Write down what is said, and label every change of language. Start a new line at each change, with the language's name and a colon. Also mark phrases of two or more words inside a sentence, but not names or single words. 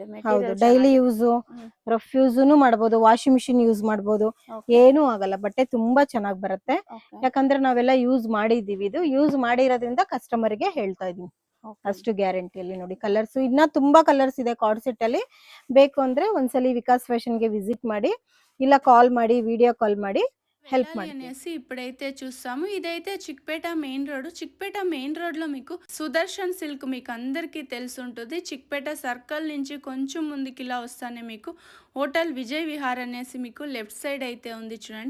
Kannada: ಹೌದು, ಡೈಲಿ ಯೂಸ್, ರಫ್ ಯೂಸ್ನು ಮಾಡಬಹುದು, ವಾಷಿಂಗ್ ಮಿಷಿನ್ ಯೂಸ್ ಮಾಡಬಹುದು, ಏನೂ ಆಗಲ್ಲ. ಬಟ್ಟೆ ತುಂಬಾ ಚೆನ್ನಾಗಿ ಬರುತ್ತೆ, ಯಾಕಂದ್ರೆ ನಾವೆಲ್ಲ ಯೂಸ್ ಮಾಡಿದೀವಿ. ಇದು ಯೂಸ್ ಮಾಡಿರೋದ್ರಿಂದ ಕಸ್ಟಮರ್ ಗೆ ಹೇಳ್ತಾ ಇದೀನಿ, ಅಷ್ಟು ಗ್ಯಾರಂಟಿಯಲ್ಲಿ. ನೋಡಿ ಕಲರ್ಸ್ ಇನ್ನ ತುಂಬಾ ಕಲರ್ಸ್ ಇದೆ ಕಾರ್ಡ್ ಸೆಟ್ ಅಲ್ಲಿ. ಬೇಕು ಅಂದ್ರೆ ಒಂದ್ಸಲಿ ವಿಕಾಸ್ ಫ್ಯಾಷನ್ ಗೆ విజిట్ ಮಾಡಿ, ಇಲ್ಲ కాల్ ಮಾಡಿ,
English: video call
Kannada: ಮಾಡಿ హెల్ప్
Telugu: అనేసి ఇప్పుడైతే చూస్తాము. ఇదైతే చిక్పేట మెయిన్ రోడ్. చిక్పేట మెయిన్ రోడ్ లో మీకు సుదర్శన్ సిల్క్ మీకు అందరికీ తెలిసి ఉంటుంది. చిక్పేట సర్కిల్ నుంచి కొంచెం ముందుకి ఇలా వస్తానే మీకు హోటల్ విజయ్ విహార్ అనేసి మీకు లెఫ్ట్ సైడ్ అయితే ఉంది చూడండి.